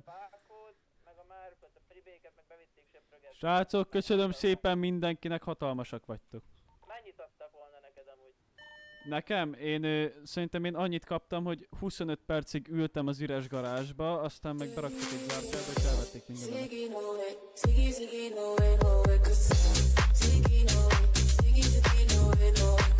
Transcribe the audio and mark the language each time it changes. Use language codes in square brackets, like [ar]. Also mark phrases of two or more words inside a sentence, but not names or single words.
[hu] Pákód, meg a márkot, a pribéket, meg bevitték Sepröget. Srácok, köszönöm szépen mindenkinek, hatalmasak vagytok. Mennyit adtak volna neked amúgy? Nekem? Szerintem én annyit kaptam, hogy 25 percig ültem az üres garázsba, aztán meg beraktak egy zárkába, és elvették mindenemet. [en] Ziggy, no way. Ziggy, no way, no way, 'cause Ziggy, no way. Ziggy, no way, no way.